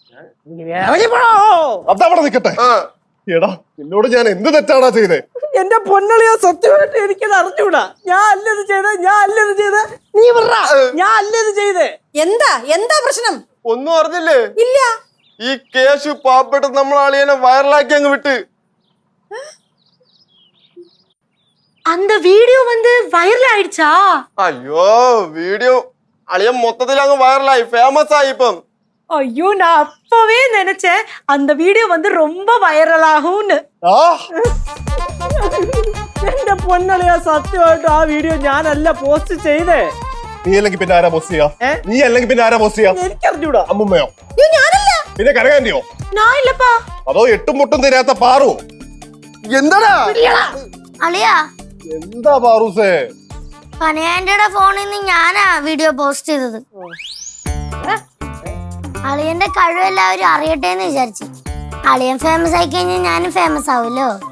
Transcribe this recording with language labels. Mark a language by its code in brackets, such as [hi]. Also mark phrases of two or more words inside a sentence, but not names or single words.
[ml] അതവിടെ നിക്കട്ടെ. എടാ നിന്നോട് ഞാൻ എന്ത് തെറ്റാടാ ചെയ്തേ? എന്റെ പൊന്നളിയാ സത്യമായിട്ട് എനിക്കത് അറിഞ്ഞൂടാ. ഞാൻ അല്ലത് ചെയ്തേ. നീ പറ, ഞാൻ അല്ലത് ചെയ്തേ. എന്താ പ്രശ്നം? ഒന്നും അറിഞ്ഞില്ലേ? ഇല്ല. ഈ കേശു പാവപ്പെട്ട നമ്മളെ അളിയനെ വൈറലാക്കി അങ്ങ് വിട്ട്. [ta] அந்த வீடியோ வைரல் ஆயிடுச்சா? [ml] അയ്യോ വീഡിയോ അളിയൻ മൊത്തത്തിൽ അങ്ങ് വൈറലായി, ഫേമസ് ആയി ഇപ്പം. [ta] ஐயோ, நான் அப்பவே நினைச்சேன் அந்த வீடியோ ரொம்ப வைரல் ஆகும்னு. [ml] എന്റെ പൊന്നളിയാ സത്യമായിട്ട് ആ വീഡിയോ ഞാനല്ല പോസ്റ്റ് ചെയ്തേ. നീ അല്ലെങ്കിൽ പിന്നെ ആരാ പോസ്റ്റ് ചെയ്യാ? നീ അല്ലെങ്കിൽ പിന്നെ ആരാ പോസ്റ്റ് ചെയ്യാ? എനിക്കറിഞ്ഞൂടാ. അമ്മുമ്മയോ? ഞാനല്ല. പിന്നെ കനകാന്റിയോ? [ta] நான் இல்லப்பா. [ml] അതോ എട്ടും മുട്ടും തരാത്ത പാറു? എന്താടാ അളിയാ? എന്താ പാറൂസേ? കനകാന്റിയുടെ ഫോണിൽ നിന്ന് ഞാനാ വീഡിയോ പോസ്റ്റ് ചെയ്തത്. അളിയന്റെ കഴിവ് എല്ലാവരും അറിയട്ടെ എന്ന് വിചാരിച്ചു. അളിയൻ ഫേമസ് ആയി കഴിഞ്ഞാൽ ഞാനും ഫേമസ് ആവുമല്ലോ.